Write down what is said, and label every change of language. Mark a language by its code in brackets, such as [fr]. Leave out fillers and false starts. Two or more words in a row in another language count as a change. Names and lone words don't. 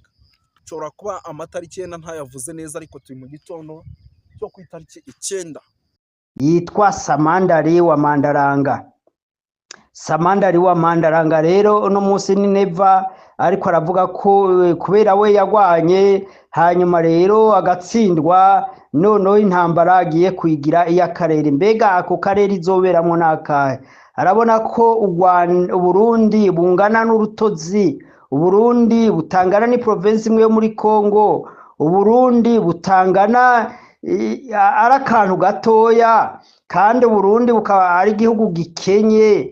[rn] Nshobora kuba amatariki 9 ntayavuze neza, ariko turi mu gitondo cyo ku itariki 9. Yitwa Samandari wa Mandaranga. Samandari wa Mandaranga rero uno munsi ni Neva, ariko aravuga ko kubera we yagwanye hanyuma rero agatsindwa, noneho intambara agiye kwigira iy'akarere. Mbega ako karere izoberamo n'akahe? Arabona ko Uburundi bungana n'urutozi, Uburundi butangana ni province imwe yo muri Kongo, Uburundi butangana ari akantu gatoya, kandi Uburundi bukaba ari igihugu gikenye.